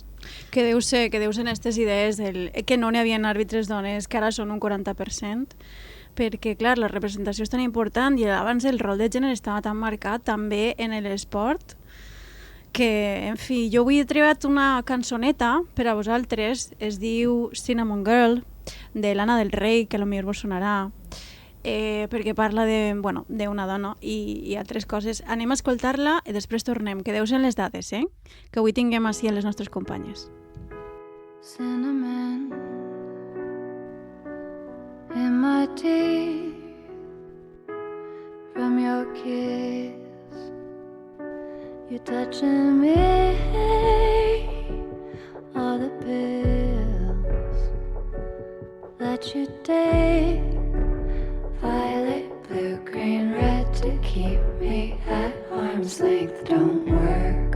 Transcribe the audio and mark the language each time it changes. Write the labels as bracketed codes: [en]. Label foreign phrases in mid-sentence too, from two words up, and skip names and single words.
[ca] Que deu ser en aquestes idees que no n'hi havia àrbitres dones, que ara són un 40%, perquè, clar, la representació és tan important i abans el rol de gènere estava tan marcat també en l'esport que, en fi, jo avui he trebat una cançoneta per a vosaltres, es diu Cinnamon Girl, de Lana del Rey, que potser vos sonarà, perquè parla d'una dona i altres coses. Anem a escoltar-la i després tornem, que deu ser les dades, que avui tinguem així a les nostres companyes. [en] Cinnamon in my teeth from your kiss, you're touching me, all the pills that you take, violet, blue, green, red, to keep me at arm's length don't work.